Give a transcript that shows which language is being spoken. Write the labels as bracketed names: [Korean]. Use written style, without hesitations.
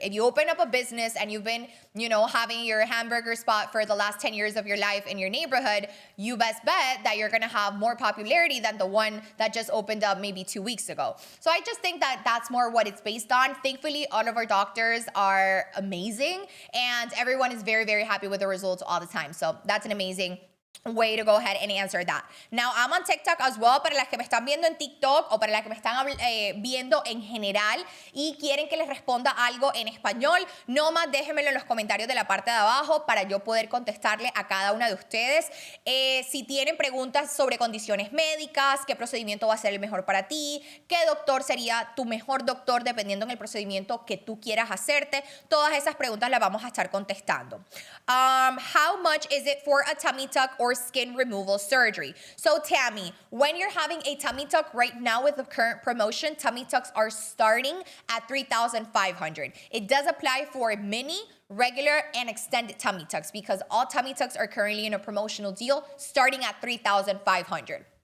[English] If you open up a business and you've been, you know, having your hamburger spot for the last 10 years of your life in your neighborhood, you best bet that you're gonna have more popularity than the one that just opened up maybe 2 weeks ago. So I just think that that's more what it's based on. Thankfully, all of our doctors are amazing, and everyone is very, very happy with the results all the time. So that's an amazing way to go ahead and answer that. Now, I'm on TikTok as well. [Spanish] Para las que me están viendo en TikTok o para las que me están viendo en general y quieren que les responda algo en español, nomás déjenmelo en los comentarios de la parte de abajo para yo poder contestarle a cada una de ustedes. Si tienen preguntas sobre condiciones médicas, qué procedimiento va a ser el mejor para ti, qué doctor sería tu mejor doctor dependiendo en el procedimiento que tú quieras hacerte, todas esas preguntas las vamos a estar contestando. [English] How much is it for a tummy tuck or skin removal surgery? So Tammy, when you're having a tummy tuck right now with the current promotion, tummy tucks are starting at $3,500. It does apply for mini, regular, and extended tummy tucks because all tummy tucks are currently in a promotional deal starting at $3,500.